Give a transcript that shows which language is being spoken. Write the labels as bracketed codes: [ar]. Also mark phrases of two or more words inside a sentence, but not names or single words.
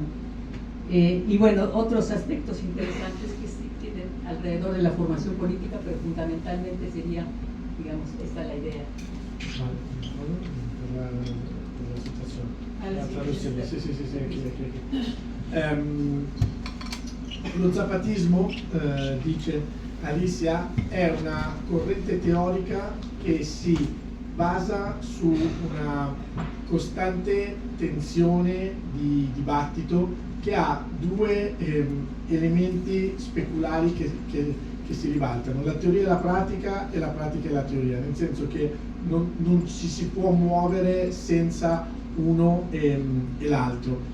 [es] Y bueno, otros aspectos interesantes que sí tienen alrededor de la formación política, pero fundamentalmente sería, digamos, esta la idea. [it] Lo zapatismo, dice Alicia, è una corrente teorica che si basa su una costante tensione di dibattito che ha due elementi speculari che si ribaltano, la teoria e la pratica e la pratica e la teoria, nel senso che non ci si può muovere senza uno e l'altro.